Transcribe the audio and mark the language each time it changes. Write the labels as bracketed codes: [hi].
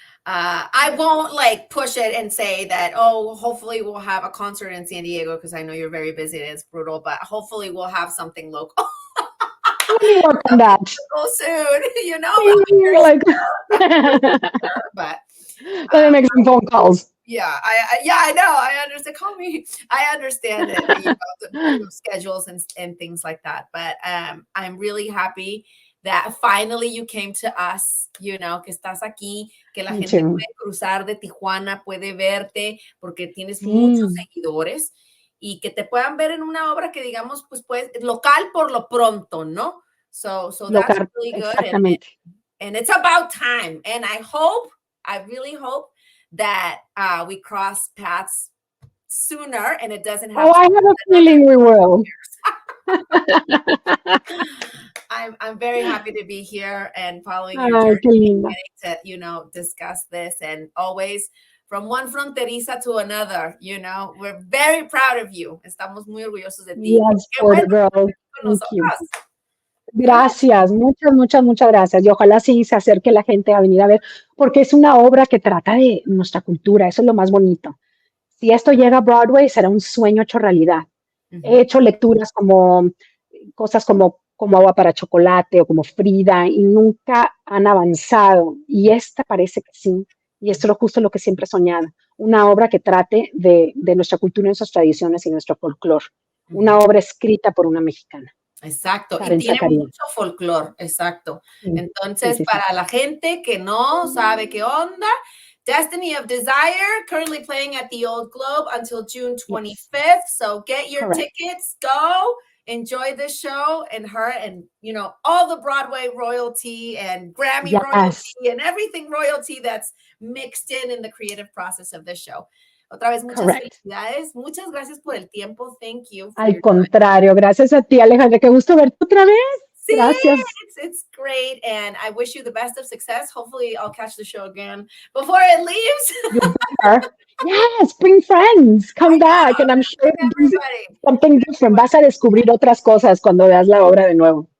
[en] I won't like push it and say that, oh, hopefully we'll have a concert in San Diego because I know you're very busy and it's brutal, but hopefully we'll have something local. Let me work on that. Soon, You're like, but let me make some phone calls. Yeah, I know. I understand. Call me. I understand it. The schedules and things like that. But I'm really happy that finally you came to us, [es] que estás aquí, que la gente puede cruzar de Tijuana, puede verte, porque tienes muchos seguidores, y que te puedan ver en una obra que digamos, pues local por lo pronto, ¿no? [en] So that's really good. And it's about time. And I really hope that we cross paths sooner and it doesn't have I have a feeling we will. I'm very happy to be here and following your journey and getting to discuss this, and always from one fronteriza to another, we're very proud of you. [es] Estamos muy orgullosos de ti. [en] Yes, girl. Thank you. [es] Gracias, muchas gracias. Y ojalá sí se acerque la gente a venir a ver, porque es una obra que trata de nuestra cultura, eso es lo más bonito. Si esto llega a Broadway, será un sueño hecho realidad. He hecho lecturas cosas como Agua para Chocolate o como Frida, y nunca han avanzado. Y esta parece que sí. Y esto es justo lo que siempre he soñado. Una obra que trate de nuestra cultura, nuestras tradiciones y nuestro folclore. Una obra escrita por una mexicana. Exacto, Karen y tiene Zacarías. mucho folclore, exacto. Entonces, para la gente que no sabe qué onda, Destiny of Desire, [en] currently playing at the Old Globe until June 25th. So get your tickets, go, enjoy this show, and her, and all the Broadway royalty and Grammy royalty and everything royalty that's mixed in the creative process of this show. [es] Otra vez, muchas felicidades. Muchas gracias por el tiempo. [en] Thank you. [es] Al contrario, gracias a ti, Alejandra. Qué gusto verte otra vez. Sí, gracias. [en] It's great, and I wish you the best of success. Hopefully, I'll catch the show again before it leaves. Yes, bring friends. Come back, and I'm sure something different. [es] Vas a descubrir otras cosas cuando veas la obra de nuevo.